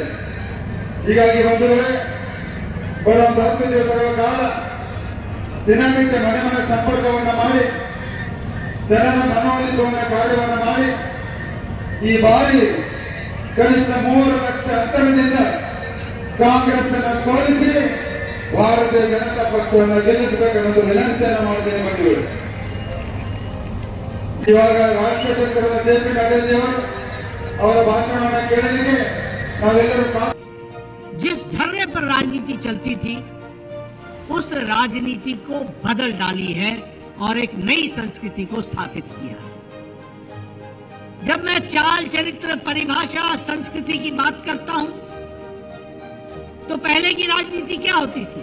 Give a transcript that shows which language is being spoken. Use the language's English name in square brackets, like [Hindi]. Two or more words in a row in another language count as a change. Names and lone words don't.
[Kannada] ಹೀಗಾಗಿ ಬಂಧುಗಳೇ, ಬರುವಂತ 10 ದಿವಸಗಳ ಕಾಲ ದಿನನಿತ್ಯ ಮನೆ ಮನೆ ಸಂಪರ್ಕವನ್ನು ಮಾಡಿ ಜನರ ಮನವೊಲಿಸುವ ಕಾರ್ಯವನ್ನು ಮಾಡಿ ಈ ಬಾರಿ ಕನಿಷ್ಠ 3 ಲಕ್ಷ ಅಂತರದಿಂದ ಕಾಂಗ್ರೆಸ್ ಅನ್ನು ಸೋಲಿಸಿ ಭಾರತೀಯ ಜನತಾ ಪಕ್ಷವನ್ನು ಗೆಲ್ಲಿಸಬೇಕೆನ್ನೋದು ವಿನಂತಿಯನ್ನು ಮಾಡಿದ್ದೇನೆ ಬಂಧುಗಳು. ಇವಾಗ ರಾಷ್ಟ್ರಾಧ್ಯಕ್ಷರಾದ JP ನಡ್ಡಾಜಿಯವರು ಅವರ ಭಾಷಣವನ್ನು ಕೇಳಲಿಕ್ಕೆ ನಾವೆಲ್ಲರೂ [Hindi] जिस धरने पर राजनीति चलती थी उस राजनीति को बदल डाली है और एक नई संस्कृति को स्थापित किया। जब मैं चाल चरित्र परिभाषा संस्कृति की बात करता हूं तो पहले की राजनीति क्या होती थी?